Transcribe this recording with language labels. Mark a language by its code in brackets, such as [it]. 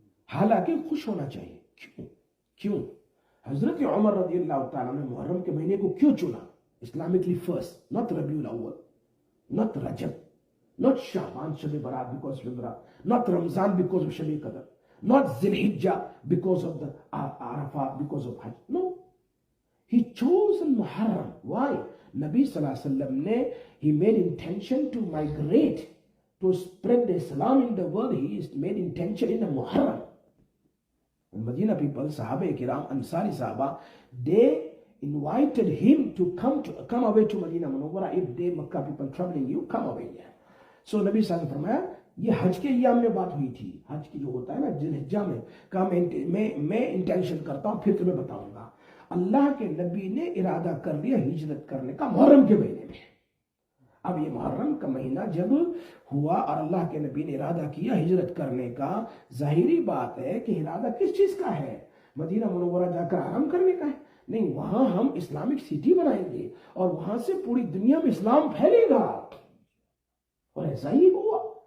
[ur] حالانکہ خوش ہونا چاہیے۔ کیوں؟ حضرت عمر رضی اللہ تعالیٰ نے محرم کے مہینے کو کیوں چنا؟ [en] Islamically first, not Rabi al Awwal, not Rajab, not Sha'ban, Shab Barat because of Barat, not Ramzan because of Shab Qadr, not Zilhijjah because of the Arafat, because of Hajj. No. He chose Muharram. Why? Nabi Sallallahu Alaihi Wasallam ne, he made intention to migrate, to spread the Islam in the world. He made intention in the Muharram. And Medina people, Sahaba Kiram, Ansari Sahaba, they invited him to come away to Medina Munawwara. If they Makkah people troubling you, come away here. So Nabi Sallallahu Alaihi Wasallam فرمایا [ur] یہ حج کے ایام میں بات ہوئی تھی. حج کی جو ہوتا ہے نا ذوالحجہ میں، کہا میں انٹینشن کرتا ہوں پھر تمہیں بتاؤں گا. اللہ کے نبی نے ارادہ کر لیا ہجرت کرنے کا محرم کے مہینے میں. اب یہ محرم کا مہینہ جب ہوا اور اللہ کے نبی نے ارادہ کیا ہجرت کرنے کا، ظاہری بات ہے کہ ارادہ کس چیز کا ہے؟ مدینہ منورہ جا کر آرام کرنے کا ہے؟ نہیں، وہاں ہم اسلامک سٹی بنائیں گے اور وہاں سے پوری دنیا میں اسلام پھیلے گا. اور ایسا ہی ہوا.